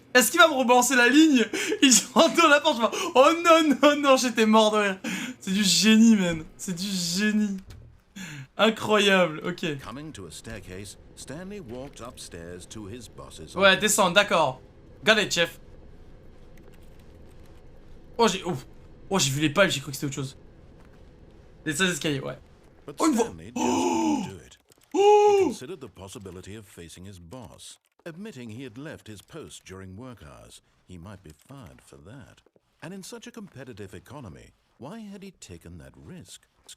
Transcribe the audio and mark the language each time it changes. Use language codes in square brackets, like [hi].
[fr] Est-ce qu'il va me rebalancer la ligne? Il rentre dans la porte, je vois... Oh non, non, non, j'étais mort de rire. C'est du génie, man. C'est du génie. Incroyable, ok. [en] Coming to a staircase, Stanley walked upstairs to his boss's [fr] Ouais, [en] office. [fr] descends, d'accord. [en] Got it, [fr] chef. Oh, j'ai vu les palmes, j'ai cru que c'était autre chose. Les 16 escaliers, ouais. [en] But [fr] Oh, une voix. [en] Stanley just couldn't do it. He considered the possibility of facing his boss. Admitting he had left his post during work hours, he might be fired for that. And in such a competitive economy, why had he taken that risk?